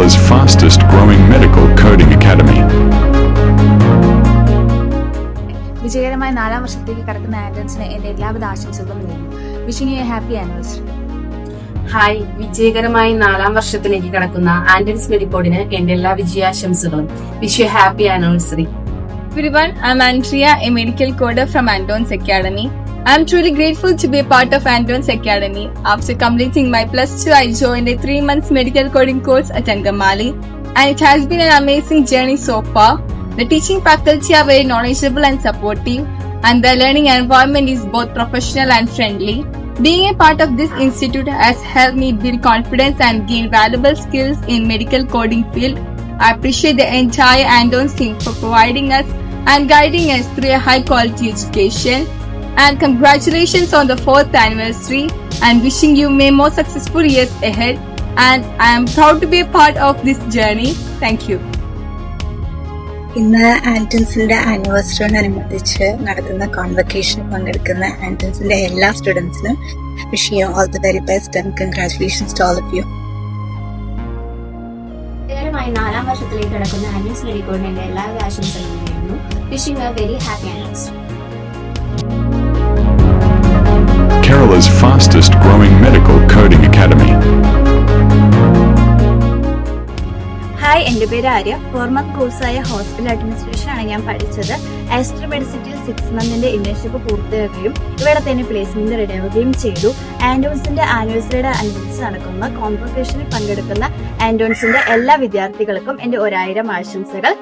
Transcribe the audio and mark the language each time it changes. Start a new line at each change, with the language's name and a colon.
English: fastest growing medical coding academy.
Malayalam: വിജയകരമായ 4ാം വർഷത്തേക്ക് കടക്കുന്ന ആൻഡൻസിന് എന്റെ എല്ലാവിധ ആശംസകളും നേരുന്നു.
English: Wishing you a happy anniversary.
Malayalam: Hi, വിജയകരമായി 4ാം വർഷത്തിലേക്ക് കടക്കുന്ന ആൻഡൻസ് മെഡിക്കോഡിന് എന്റെ എല്ലാ വിജയാശംസകളും.
English: Wish you happy anniversary. Everyone, I'm Andrea, a medical coder from Andons Academy. I'm truly grateful to be a part of Andons Academy. After completing my +2, I joined a 3-month medical coding course at Angamali, and it has been an amazing journey so far. The teaching faculty are very knowledgeable and supportive, and the learning environment is both professional and friendly. Being a part of this institute has helped me build confidence and gain valuable skills in medical coding field. I appreciate the entire Andons team for providing us and guiding us through a high quality education. And congratulations on the 4th anniversary, and wishing you many more successful years ahead. And I am proud to be a part of this journey. Thank you.
Malayalam: ഇന്ന് ആൻഡൻസിന്റെ ആനിവേഴ്സറിയോടനുബന്ധിച്ച് നടത്തുന്ന കോൺവക്കേഷനിൽ പങ്കെടുക്കുന്ന ആൻഡൻസിന്റെ എല്ലാ സ്റ്റുഡൻസിനും
English: Wish you all the very best and congratulations to all of you.
Malayalam: വിജയകരമായി 4ാം വർഷത്തിലേക്ക് കടക്കുന്ന ആൻഡൻസ് മെഡിക്കോഡിന്റെ എല്ലാവിധ ആശംസകളും നേരുന്നു.
English: Wishing a very happy anniversary. Kerala's fastest growing medical coding academy.
Malayalam: Hi, എൻ്റെ പേര് ആര്യ. 4 മന്ത് കോഴ്സായ ഹോസ്പിറ്റൽ അഡ്മിനിസ്ട്രേഷൻ ആണ് ഞാൻ പഠിച്ചത്. ആസ്ട്രോ മെഡിസിറ്റിയിൽ 6 മന്തിന്റെ ഇന്റേൺഷിപ്പ് പൂർത്തിയാക്കുകയും ഇവിടെ തന്നെ പ്ലേസ്മെന്റ് റെഡിയാവുകയും ചെയ്തു. ആൻഡോൺസിന്റെ ആനിവേഴ്സറിയുടെ അനുബന്ധിച്ച് നടക്കുന്ന കോൺവക്കേഷനിൽ പങ്കെടുക്കുന്ന ആൻഡോൺസിന്റെ എല്ലാ വിദ്യാർത്ഥികൾക്കും എന്റെ 1000 ആശംസകൾ.